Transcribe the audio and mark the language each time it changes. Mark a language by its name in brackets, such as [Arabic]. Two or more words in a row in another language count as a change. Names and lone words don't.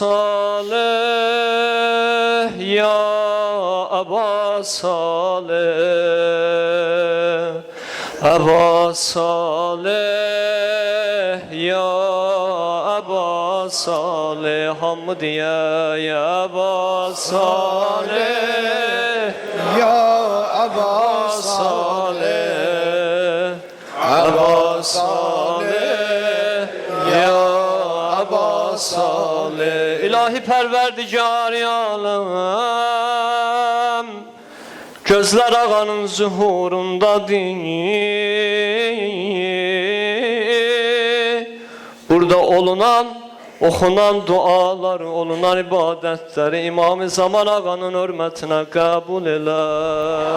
[Arabic] صالح يا أبا صالح أبا صالح يا أبا صالح حمد يا أبا صالح يا أبا صالح أبا صالح يا أبا صالح [Azerbaijani] İlahi Perverdigar-ı Alem gözler ağanın zuhurundadır. Burada olunan, okunan dualar, olunan ibadetleri İmam-ı Zaman ağanın hürmetine kabul eyle.